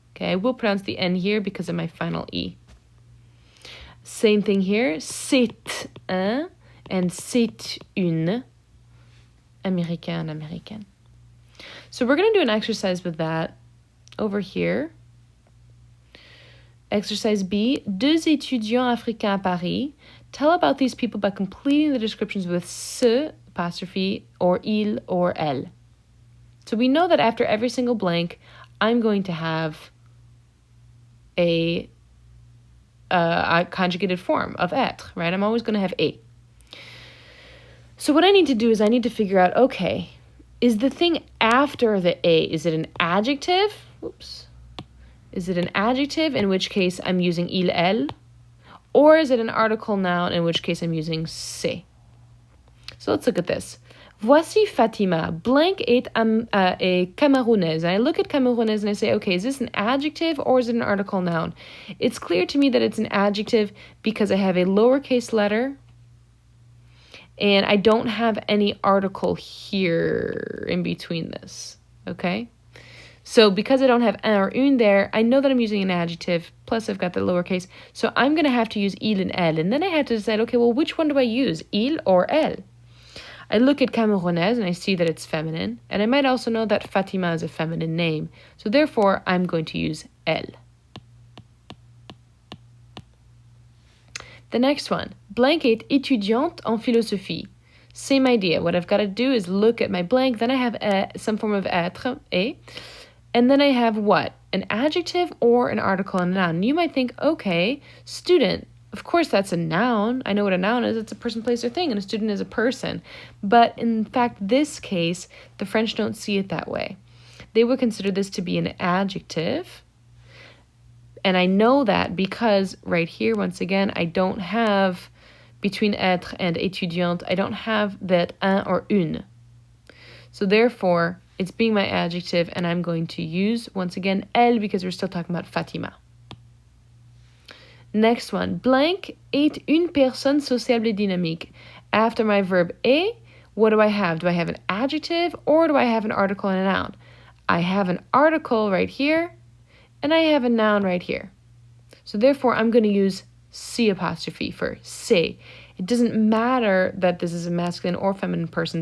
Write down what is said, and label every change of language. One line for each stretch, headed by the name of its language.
English: Okay, I will pronounce the N here because of my final E. Same thing here.
French: C'est un and c'est une. Américain, américaine.
English: So we're going to do an exercise with that over here. Exercise B,
French: deux étudiants africains à Paris.
English: Tell about these people by completing the descriptions with ce apostrophe or il or elle. So we know that after every single blank, I'm going to have a conjugated form of être, right? I'm always going to have a. So what I need to do is I need to figure out, okay, is the thing after the a, is it an adjective? Oops. Is it an adjective, in which case I'm using il, elle? Or is it an article noun, in which case I'm using c'est? So let's look at this.
French: Voici Fatima. Blank est a Camerounaise.
English: And I look at Camerounaise and I say, okay, is this an adjective or is it an article noun? It's clear to me that it's an adjective because I have a lowercase letter and I don't have any article here in between this, okay? So because I don't have un or une there, I know that I'm using an adjective, plus I've got the lowercase, so I'm going to have to use il and elle, and then I have to decide, okay, well, which one do I use, il or elle? I look at Camerounaise and I see that it's feminine, and I might also know that Fatima is a feminine name, so therefore I'm going to use elle. The next one, blank
French: est étudiante en philosophie.
English: Same idea. What I've got to do is look at my blank, then I have some form of être, a, and then I have what? An adjective or an article and a noun. You might think, okay, student, of course that's a noun. I know what a noun is. It's a person, place, or thing, and a student is a person. But in fact, this case, the French don't see it that way. They would consider this to be an adjective. And I know that because right here, once again, I don't have, between être and étudiante, I don't have that un or une. So therefore, it's being my adjective, and I'm going to use, once again, elle, because we're still talking about Fatima. Next one, blank
French: est une personne sociable et dynamique.
English: After my verb est, what do I have? Do I have an adjective or do I have an article and a noun? I have an article right here, and I have a noun right here. So therefore, I'm going to use C apostrophe for c'est. It doesn't matter that this is a masculine or feminine person.